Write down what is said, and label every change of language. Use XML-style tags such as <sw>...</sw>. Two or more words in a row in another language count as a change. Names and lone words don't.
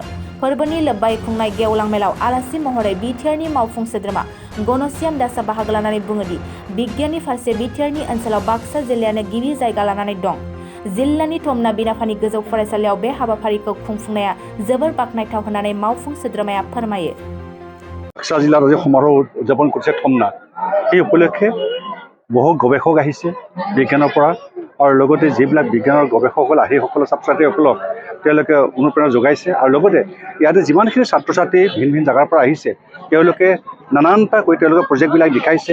<brx>फोरबोनि लोब्बायै खुंनाय गेवलां मेलाव आलासि महरै बिटिआरनि मावफुं सोद्रोमा गणश्याम दासआ बाहागो लानानै बुङोदि बिगियाननि फारसे बिटिआरनि ओनसोलाव बाक्सा जिल्लायानो गिबि जायगा लानानै दं। जिल्लानि थमना बिनाफानि गोजौ फरायसालियाव बे हाबाफारिखौ खुंफुंनाया जोबोर बाख्नायथाव होननानै मावफुं सोद्रोमाया फोरमायो।</brx> <as>बाक्सा जिल्लाৰ আজি সমাৰোহ উদযাপন কৰিছে থমনা। এই উপলক্ষে বহু গৱেষক আহিছে বিজ্ঞানৰ পৰা, আৰু লগতে যিবিলাক বিজ্ঞানৰ গৱেষকসকল আহি সকলো ছাত্ৰ ছাত্ৰীসকলক তেওঁলোকে অনুপ্ৰেৰণা যোগাইছে। আৰু লগতে ইয়াতে যিমানখিনি ছাত্ৰ ছাত্ৰী ভিন জেগাৰ পৰা আহিছে তেওঁলোকে নানানটা কৈ তেওঁলোকে প্ৰজেক্টবিলাক দেখাইছে।</as>